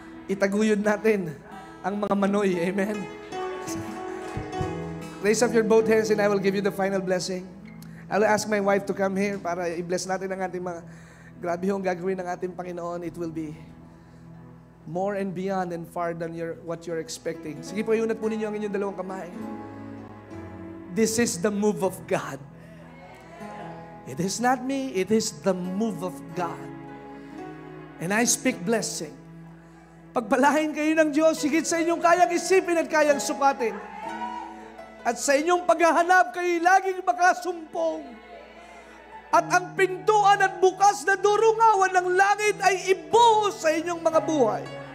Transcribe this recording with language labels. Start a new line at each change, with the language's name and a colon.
Filipino: Itaguyod natin ang mga manoy.
English: Amen? Raise up your both hands and I will give you the final blessing. I will ask my wife to come here
Filipino: para i-bless natin ang ating mga... Grabe yung gagawin ng ating Panginoon.
English: It will be more and beyond and far than what you're expecting.
Filipino: Sige po, iunat po ninyo ang inyong dalawang kamay.
English: This is the move of God. It is not me, it is the move of God. And I speak blessing.
Filipino: Pagpalain kayo ng Diyos, higit sa inyong kayang isipin at kayang sukatin. At sa inyong paghahanap, kayo laging makasumpong. At ang pintuan at bukas na durungawan ng langit ay ibuhos sa inyong mga buhay.